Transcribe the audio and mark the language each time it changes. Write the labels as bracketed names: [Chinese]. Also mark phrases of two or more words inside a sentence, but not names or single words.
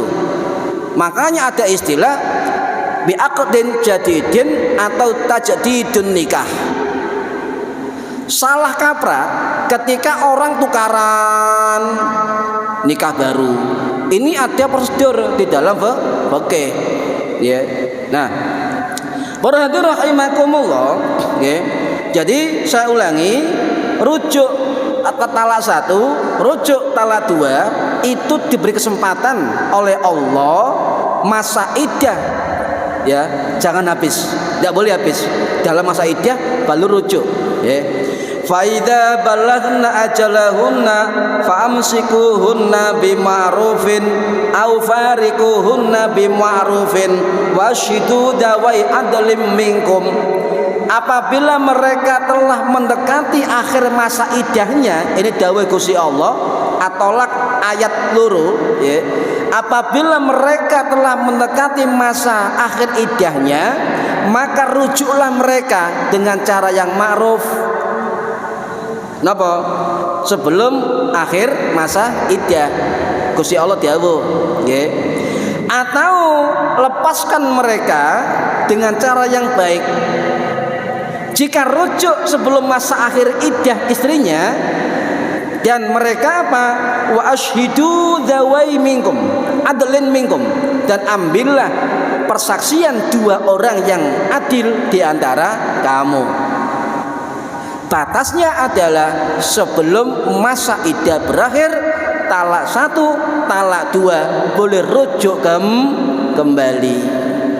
[Indonesian] Makanya ada istilah [Arabic] بعقد جديد [Indonesian] atau [Arabic] تجديد النكاح. [Indonesian] Salah kaprah ketika orang tukaran nikah baru. Ini ada prosedur di dalam fikih ya. Nah, para hadirin rahimakumullah ya. Jadi saya ulangi, rujuk talak 1, rujuk talak 2 itu diberi kesempatan oleh Allah masa iddah ya, jangan habis, tidak boleh habis dalam masa iddah baru rujuk ya. [Arabic] فإذا بلغن أجلهن فأمسكوهن بمعروف أو فارقوهن بمعروف وأشهدوا ذوي عدل منكم. [Indonesian] Apabila mereka telah mendekati akhir masa iddahnya, ini [Javanese] dawuh Gusti Allah At-Tolak ayat loro ya. [Indonesian] Apabila mereka telah mendekati masa akhir iddahnya, maka rujuklah mereka dengan cara yang ma'ruf. Napa? Sebelum akhir masa iddah. [Javanese] Gusti Allah dawuh nggih. [Indonesian] Atau lepaskan mereka dengan cara yang baik. Jika rujuk sebelum masa akhir iddah istrinya, dan mereka apa? [Arabic] وأشهدوا ذوي منكم عدل منكم, [Indonesian] dan ambillah persaksian dua orang yang adil di antara kamu. Batasnya adalah sebelum masa iddah berakhir, talak 1, talak 2 boleh rujuk kembali.